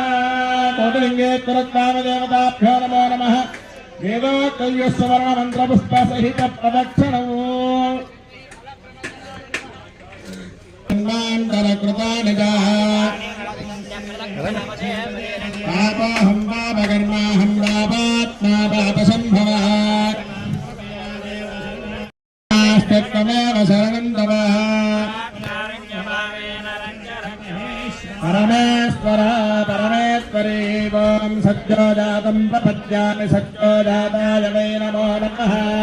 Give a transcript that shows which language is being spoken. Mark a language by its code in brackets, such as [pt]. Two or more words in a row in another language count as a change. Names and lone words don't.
[sa] కోటిలింగేశ్వరస్వామిదేవతాభ్యో నమో నమః. వేదోక్తయ్య సువర్ణ మంత్రపుష్ప సహిత ప్రదక్షిణము. जन्मान्तरकृतानि च पापोऽहं पापकर्माहं पापात्मा पापसम्भवः त्वमेव शरणं तव परमेश्वर परमेश्वरी ॐ सद्यो जातं प्रपद्यामि सद्यो जाताय वै नमो नमः